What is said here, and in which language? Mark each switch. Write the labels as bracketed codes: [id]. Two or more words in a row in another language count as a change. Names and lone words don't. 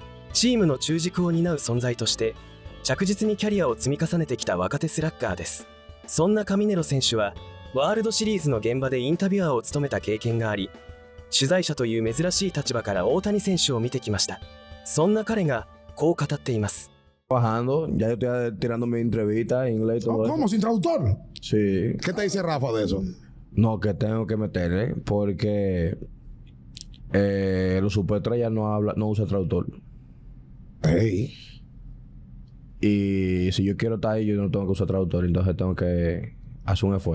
[ja] チームの中軸を担う存在として、着実にキャリアを積み重ねてきた若手スラッガーです。そんなカミネロ選手は、ワールドシリーズの現場でインタビュアーを務めた経験があり、取材者という珍しい立場から大谷選手を見てきました。そんな彼がこう語っています。 [es] Trabajando, ya yo estoy tirando mi entrevista en inglés y todo eso. ¿Cómo? ¿Sin traductor? Sí. ¿Qué te dice Rafa de eso? No, que tengo que meterle porque los superestrellas no usan traductor. Hey. Y si yo quiero estar ahí, yo no tengo que usar traductor, entonces tengo que hacer un esfuerzo.